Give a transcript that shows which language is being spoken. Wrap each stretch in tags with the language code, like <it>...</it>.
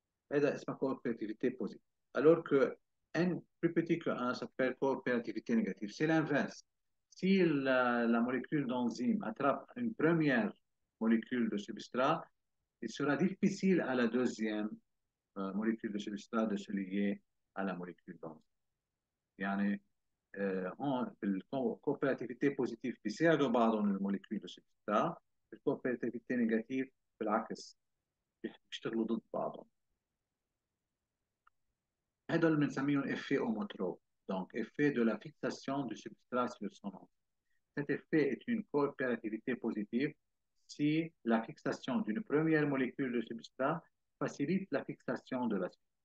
<fr>C'est ma coopérativité positive. Alors que n plus petit que 1 s'appelle coopérativité négative. C'est l'inverse. Si la molécule d'enzyme attrape une première molécule de substrat, il sera difficile à la deuxième molécule de substrat de se lier à la molécule d'enzyme.</fr> <ar>يعني الكوبراتيفيتي بوزيتيف بيساعدوا بعضهم الموليكيول</ar> <fr>de substrat.</fr> <ar>الكوبراتيفيتي نيجاتيف بالعكس بيشتغلوا ضد بعضهم. هذول بنسميهم</ar> <fr>effet homotrope. Donc, effet de la fixation du substrat sur son enzyme. Cet effet est une coopérativité positive si la fixation d'une première molécule de substrat facilite la fixation de la suite.</fr>